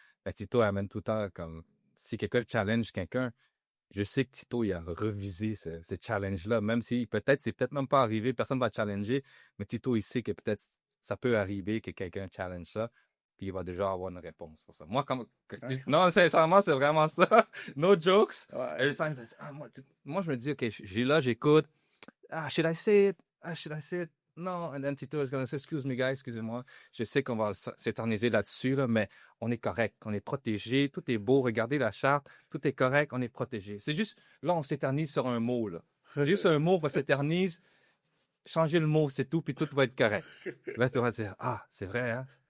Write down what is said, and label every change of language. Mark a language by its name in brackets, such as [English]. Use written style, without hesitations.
[French] Mais Tito amène tout le temps comme, si quelqu'un challenge quelqu'un, je sais que Tito, il a revisé ce challenge-là, même si peut-être, c'est peut-être même pas arrivé, personne ne va challenger, mais Tito, il sait que peut-être ça peut arriver que quelqu'un challenge ça, puis il va déjà avoir une réponse pour ça. Moi, non, sincèrement, c'est vraiment ça. [English] No jokes. [French] Ouais. Moi, je me dis, OK, j'ai là, j'écoute. [English] Should I say it? Should I say it? [French] Non. [English] And then Tito is going to say, excuse me, guys, [French] excusez-moi. Je sais qu'on va s'éterniser là-dessus, là, mais on est correct. On est protégé. Tout est beau. Regardez la charte. Tout est correct. On est protégé. C'est juste, là, on s'éternise sur un mot, là. Juste un mot, on va s'éternise. Changer le mot, c'est tout, puis tout va être correct. Là, tu vas dire, c'est vrai, hein?